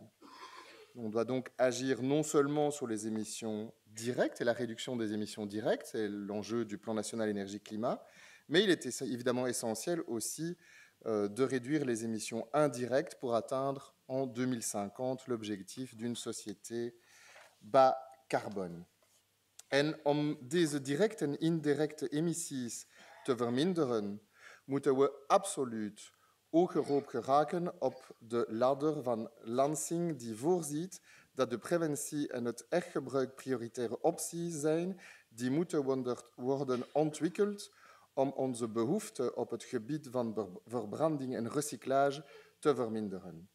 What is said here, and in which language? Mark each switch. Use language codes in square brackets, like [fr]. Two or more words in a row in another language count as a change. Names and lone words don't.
[fr] On doit donc agir non seulement sur les émissions directes et la réduction des émissions directes, c'est l'enjeu du plan national énergie-climat, mais il est évidemment essentiel aussi de réduire les émissions indirectes pour atteindre en 2050 l'objectif d'une société bas carbone. [nl] En om deze directe en indirecte emissies te verminderen, moeten we absoluut hogerop geraken op de ladder van Lansing die voorziet dat de preventie en het hergebruik prioritaire opties zijn die moeten worden ontwikkeld om onze behoefte op het gebied van verbranding en recyclage te verminderen.